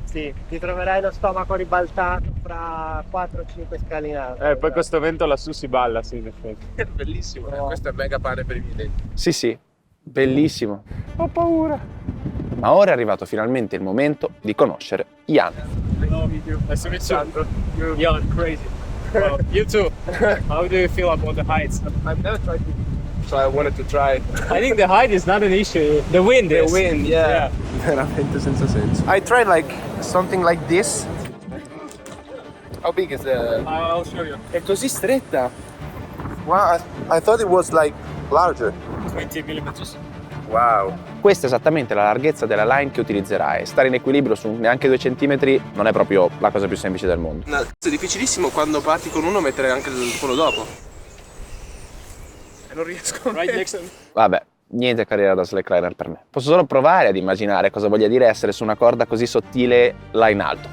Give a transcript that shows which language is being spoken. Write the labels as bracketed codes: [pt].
[it] Sì, ti troverai lo stomaco ribaltato fra 4-5 scalinate. Poi questo vento lassù si balla, sì, in effetti. È bellissimo, questo è mega pane per i miei denti. Sì, bellissimo. Ho paura. Ma ora è arrivato finalmente il momento di conoscere Jan. [en] Nice to meet you. You're crazy. Well, you too. How do you feel about the heights? I've never tried to, so I wanted to try. I think the height is not an issue. The wind is. The wind, yeah. [it] Veramente senza senso. [en] I tried like something like this. How big is the... I'll show you. [it] È così stretta. [en] Wow, I thought it was like larger. 20 millimeters. Wow. [it] Questa è esattamente la larghezza della line che utilizzerai. Stare in equilibrio su neanche 2 centimetri non è proprio la cosa più semplice del mondo. No, è difficilissimo quando parti con uno mettere anche quello dopo. E non riesco. [en] Right next to me. [it] Vabbè, niente carriera da slackliner per me. Posso solo provare ad immaginare cosa voglia dire essere su una corda così sottile là in alto.